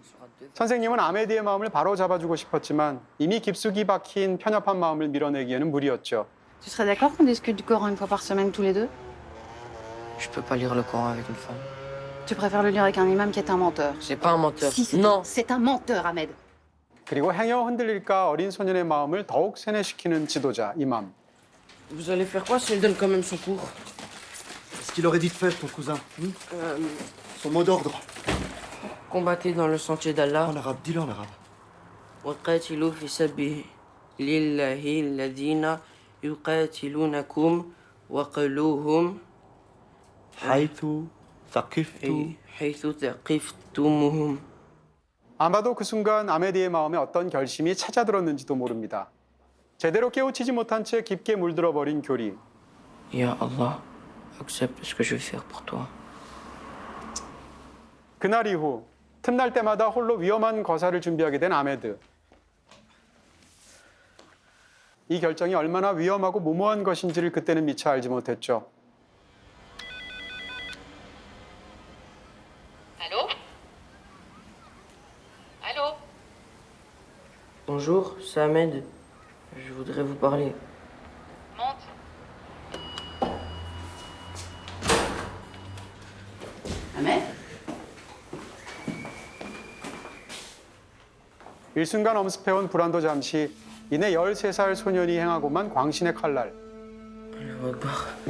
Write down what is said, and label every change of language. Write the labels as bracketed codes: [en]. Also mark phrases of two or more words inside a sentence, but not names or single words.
[ko] 선생님은 아메드의 마음을 바로 잡아주고 싶었지만 이미 깊숙이 박힌 편협한 마음을 밀어내기에는 무리였죠. [fr] Tu serais d'accord qu'on discute du Coran une fois par semaine tous les deux? Je peux pas lire le Coran avec une femme. Tu préfères le lire avec un imam qui est un menteur? C'est pas un menteur. Si, Non. c'est un menteur, Ahmed. [ko] 그리고 행여 흔들릴까 어린 소년의 마음을 더욱 세뇌시키는 지도자 이맘. [fr] Vous allez faire quoi si elle donne quand même son cours? Ce qu'il aurait dit de faire, ton cousin. Son mot d'ordre. Combattez dans le sentier d'Allah. En arabe, dis-le en arabe. [ar] وقاتلوا في سبيل الله الذين يقاتلونكم وقلوهم حيث ثقفت. حيث ثقفتموهم. [ko] 아마도 그 순간 아메드의 마음에 어떤 결심이 찾아들었는지도 모릅니다. 제대로 깨우치지 못한 채 깊게 물들어 버린 교리. [ar] يا الله, [fr] accepte ce que je vais faire pour toi. [ko] 그날 이후 틈날 때마다 홀로 위험한 거사를 준비하게 된 아메드. 이 결정이 얼마나 위험하고 무모한 것인지를 그때는 미처 알지 못했죠. [fr] Allô? Allô? Bonjour, c'est Ahmed. Je voudrais vous parler. Monte. Ahmed? [ko] 일순간 엄습해온 불안도 잠시 이내 13살 소년이 행하고만 광신의 칼날. [ar] الله أكبر.